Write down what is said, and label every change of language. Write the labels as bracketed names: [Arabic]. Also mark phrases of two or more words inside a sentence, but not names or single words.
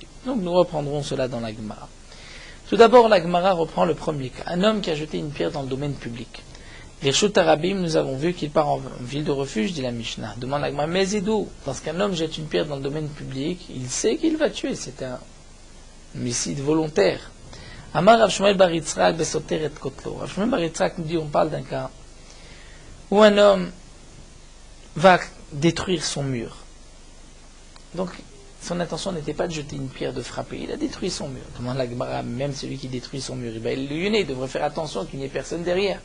[French] Donc nous reprendrons cela dans la Gemara. Tout d'abord, la Gemara reprend le premier cas, un homme qui a jeté une pierre dans le domaine public. [Hebrew] רשות הרבים, [French] nous avons vu qu'il part en ville de refuge, dit la Mishnah. Demande la Gemara, mais Zidou, lorsqu'un homme jette une pierre dans le domaine public, il sait qu'il va tuer, c'est un homicide volontaire. [Hebrew] אמר רב שמואל בר יצחק בסותר את כותלו. [French] Rav Shmuel bar Yitzhak nous dit, on parle d'un cas où un homme va détruire son mur. Donc, son intention n'était pas de jeter une pierre, de frapper. Il a détruit son mur. Demande la Gemara, même celui qui détruit son mur, il devrait faire attention qu'il n'y ait personne derrière.